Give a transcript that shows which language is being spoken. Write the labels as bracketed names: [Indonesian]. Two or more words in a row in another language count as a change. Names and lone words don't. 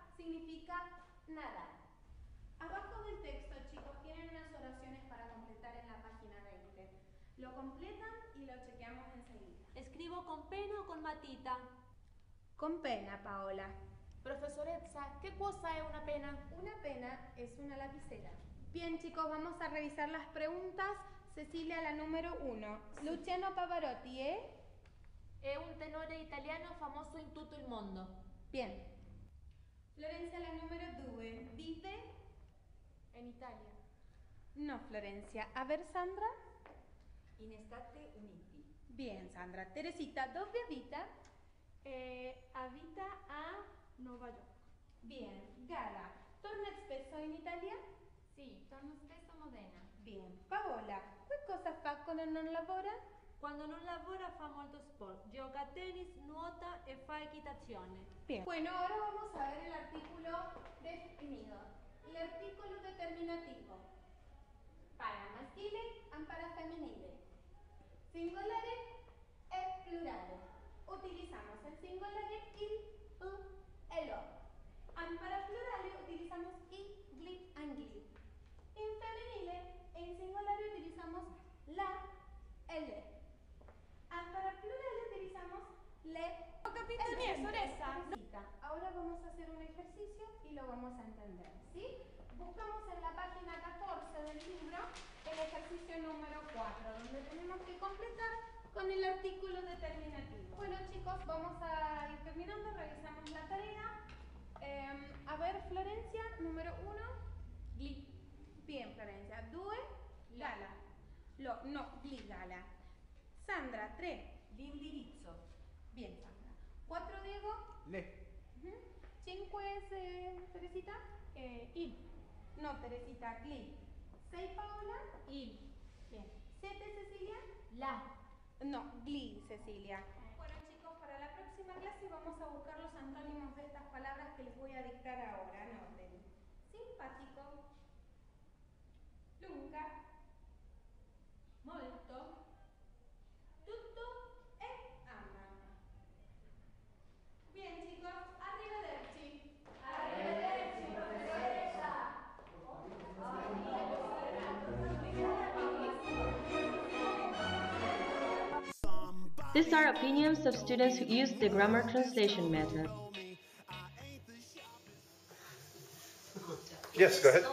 [Spanish] significa nadar. Abajo del texto, chicos, tienen unas oraciones para completar en la página 20. Lo completan y lo chequeamos enseguida. ¿Escribo con pena o con matita? Con pena, Paola. [Italian] Professoressa, che cosa è una pena? [Spanish] Una pena es una lapicera. Bien, chicos, vamos a revisar las preguntas. Cecilia, la número 1. [Italian] Luciano Pavarotti, È un tenore italiano famoso in tutto il mondo. [Spanish] Bien. Florencia, la número 2. Vive [Italian] In Italia. [Spanish] No, Florencia. A ver, Sandra. [Italian] In Stati Uniti. [Spanish] Bien, Sandra. [Italian] Teresita, dove abita? Abita a Nuova York. [Spanish] Bien. [Italian] Gala, torna spesso in Italia? Sì, torno spesso a Modena. [Spanish] Bien. [Italian] Paola, che cosa fa quando non lavora? Quando non lavora fa molto sport. Gioca a tennis, nuota e fa equitazione. [Spanish] Bien. Bueno, ahora vamos a ver el artículo definido. El artículo determinativo. Para maschile y para femminile. [Italian] Singolare e plurale. [Spanish] Utilizamos el singolare il, u e lo. Y para plurale utilizamos i, gli, angli. En femminile, en singolare utilizamos la, e le. Y para plurale utilizamos le. [Italian] Professoressa. [Spanish] Ahora vamos a hacer un ejercicio y lo vamos a entender, ¿sí? Buscamos en la página 14 del libro el ejercicio número 4, donde tenemos que completar con el artículo determinativo. Bueno, chicos, vamos a ir terminando, revisamos la tarea. A ver, Florencia, número 1. [Italian] Gli. [Spanish] Bien, Florencia. 2. Gala. No, [Italian] gli, Gala. [Spanish] Sandra, 3. [Italian] L'indirizzo. [Spanish] Bien, Sandra. 4, Diego. [Italian] Le. [Spanish] 5 es Teresita. [Italian] Il. [Spanish] No, Teresita, gli. 6, Paola. [Italian] Il. [Spanish] Bien. 7, Cecilia. [Italian] La. [Spanish] No, gli, Cecilia. Bueno, chicos, para la próxima clase vamos a buscar los antónimos de estas palabras que les voy a dictar ahora. Anoten. Simpático. [Italian] Lunga. Molto. Tutto e ama. [Spanish] Bien, chicos, [Italian] arrivederci. Arrivederci, professoressa. [English] These are opinions of students who use the grammar translation method. Yes, go ahead.